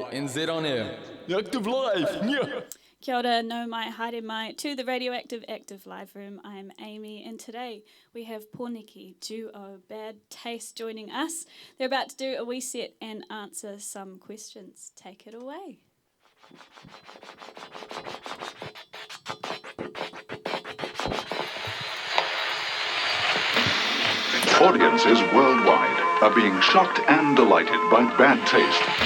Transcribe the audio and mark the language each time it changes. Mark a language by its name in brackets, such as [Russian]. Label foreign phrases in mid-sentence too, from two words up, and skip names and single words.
[English] and Z on air. Active Live, yeah. [Māori] Kia ora, no mai, haere mai, [English] to the Radioactive Active Live Room. I'm Aimee, and today we have Porniki, duo Bad Taste, joining us. They're about to do a wee set and answer some questions. Take it away. Audiences worldwide are being shocked and delighted by bad taste.